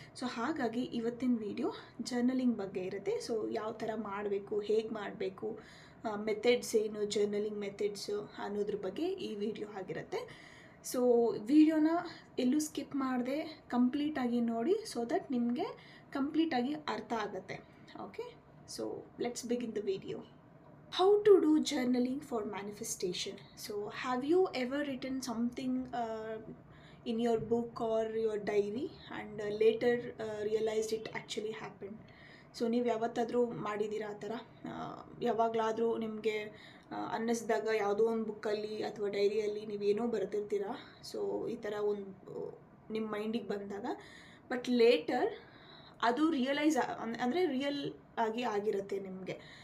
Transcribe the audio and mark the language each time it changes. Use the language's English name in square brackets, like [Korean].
[Kannada] So ಹಾಗಾಗಿ ಇವತ್ತಿನ video journaling ಬಗ್ಗೆ ಇರುತ್ತೆ. ಸೊ ಯಾವ ಥರ ಮಾಡಬೇಕು, ಹೇಗೆ ಮಾಡಬೇಕು, ಮೆಥಡ್ಸ್ ಏನು, ಜರ್ನಲಿಂಗ್ ಮೆಥಡ್ಸು ಅನ್ನೋದ್ರ ಬಗ್ಗೆ ಈ ವಿಡಿಯೋ ಆಗಿರುತ್ತೆ. ಸೊ ವಿಡಿಯೋನ ಎಲ್ಲೂ ಸ್ಕಿಪ್ ಮಾಡದೆ ಕಂಪ್ಲೀಟಾಗಿ ನೋಡಿ, ಸೊ ದಟ್ ನಿಮಗೆ ಕಂಪ್ಲೀಟಾಗಿ ಅರ್ಥ ಆಗುತ್ತೆ. [English] Okay, so let's begin the video. How to do journaling for manifestation. So have you ever written something in your book or your diary and later realized it actually happened? [Kannada] So ನೀವು ಯಾವತ್ತಾದರೂ ಮಾಡಿದ್ದೀರಾ ಆ ಥರ? ಯಾವಾಗಲಾದರೂ ನಿಮಗೆ ಅನ್ನಿಸ್ದಾಗ ಯಾವುದೋ ಒಂದು ಬುಕ್ಕಲ್ಲಿ ಅಥವಾ ಡೈರಿಯಲ್ಲಿ ನೀವೇನೋ ಬರೆದಿರ್ತೀರಾ. ಸೊ ಈ ಥರ ಒಂದು ನಿಮ್ಮ ಮೈಂಡಿಗೆ ಬಂದಾಗ, ಬಟ್ ಲೇಟರ್ ಅದು ರಿಯಲೈಸ್ ಅಂದರೆ ರಿಯಲ್ ಆಗಿ ಆಗಿರುತ್ತೆ ನಿಮಗೆ.